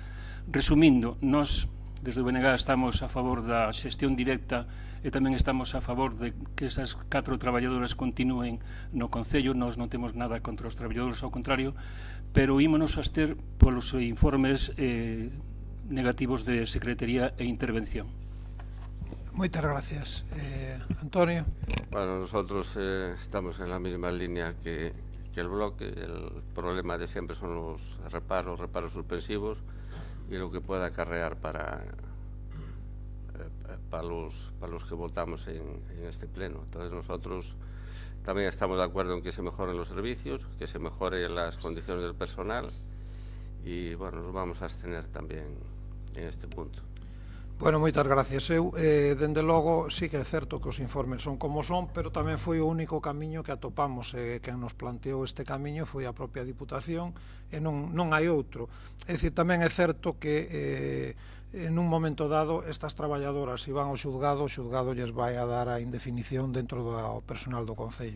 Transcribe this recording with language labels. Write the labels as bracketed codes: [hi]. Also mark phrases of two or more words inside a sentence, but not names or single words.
[gl] Resumindo, nós desde o BNG estamos a favor da xestión directa e tamén estamos a favor de que esas 4 traballadoras continúen no Concello. Nós non temos nada contra os traballadores, ao contrario, pero ímonos a abster polos informes negativos de Secretaría e Intervención. Moitas gracias. Antonio. [es] Bueno, nosotros estamos en la misma línea que el bloque. El problema de siempre son los reparos suspensivos y lo que pueda acarrear para los que votamos en este pleno. Entonces nosotros también estamos de acuerdo en que se mejoren los servicios, que se mejoren las condiciones del personal y bueno, nos vamos a abstener también en este punto. Bueno, [gl] moitas gracias. Eu, dende logo, sí que é certo que os informes son como son, pero tamén foi o único camiño que atopamos. Quen nos planteou este camiño foi a propia Diputación e non hai outro. É dicir, tamén é certo que en un momento dado estas traballadoras, se van ao xulgado, o xulgado lles vai a dar a indefinición dentro do personal do Concello.